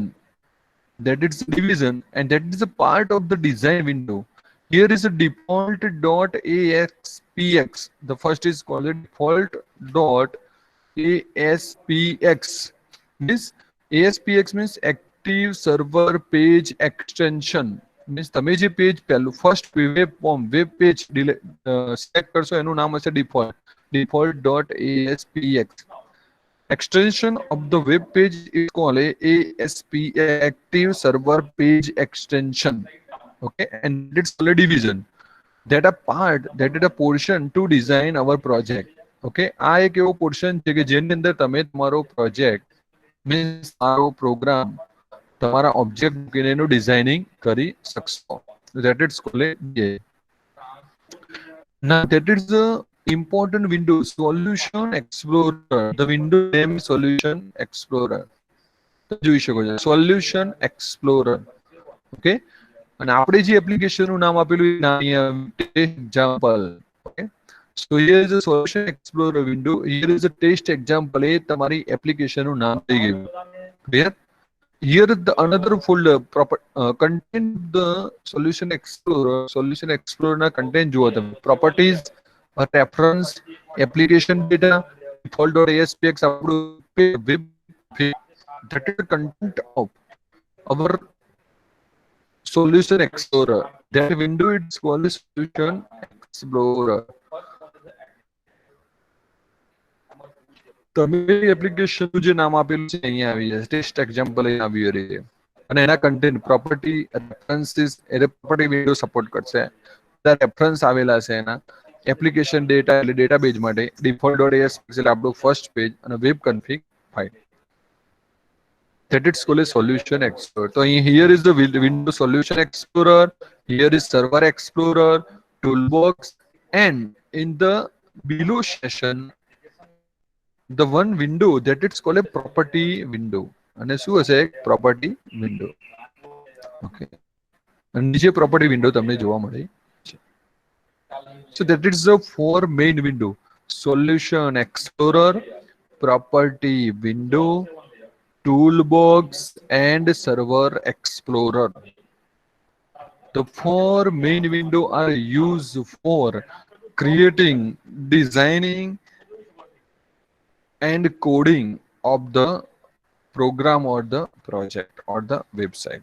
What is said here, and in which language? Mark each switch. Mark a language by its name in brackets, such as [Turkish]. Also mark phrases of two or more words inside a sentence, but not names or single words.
[English] That is division, and that is a part of the design window. Here is a default dot ASPX. The first is called default dot ASPX. Means ASPX means active server page extension. [Gujarati] Means તમે જે પેજ પહેલું [English] first web form web page [Gujarati] સિલેક્ટ કરશો એનું નામ હશે default.aspx. [English] Extension of the web page is called ASP, Active Server Page Extension. Okay, and it's called a division. That a part, that is a portion to design our project. [Gujarati] Okay, આ એક એવો પોર્શન છે કે જેની અંદર તમે તમારો પ્રોજેક્ટ મીન્સ તમારો પ્રોગ્રામ તમારા ઓબ્જેક્ટ મૂકીને એનું ડિઝાઇનિંગ કરી શકશો. [English] That is called a DA. Now that is the important window, Solution Explorer. The window name is Solution Explorer. [Gujarati] જોઈ શકો છો [English] Solution Explorer. [Gujarati] Okay, અને આપણે જે એપ્લિકેશનનું નામ આપેલું એ [English] test example. Okay, so here is a Solution Explorer window. Here is a test example. [Gujarati] એ તમારી એપ્લિકેશનનું નામ થઈ ગયું. [English] Clear? Here the another folder contain the Solution Explorer. Solution Explorer na content [Gujarati] જુઓ તમે [English] properties, reference, application data, default.aspx આપણું web, that is the content of our Solution Explorer. That window is called Solution Explorer. [Gujarati] તમે એપ્લિકેશનનું જે નામ આપેલું છે અહીંયા આવી જાય [English] test example [Gujarati] અહીં આવ્યું રહે અને એના કન્ટેન્ટ [English] property references [Gujarati] એ [English] property window support [Gujarati] કરશે. બધા રેફરન્સ આવેલા છે એના [English] application data [Gujarati] એટલે ડેટાબેઝ માટે default.aspx એટલે આપણું [English] first page [Gujarati] અને [English] web config file. That it's called a Solution Explorer. So here is the window Solution Explorer, here is Server Explorer, Toolbox, and in the below session the one window that it's called a property window. [Gujarati] અને શું હશે એક [English] property window. [Gujarati] Okay, અને નીચે [English] property window [Gujarati] તમને જોવા મળે છે. [English] So that is the four main window. solution explorer, property window, toolbox, and server explorer. The four main windows are used for creating, designing, and coding of the program or the project or the website.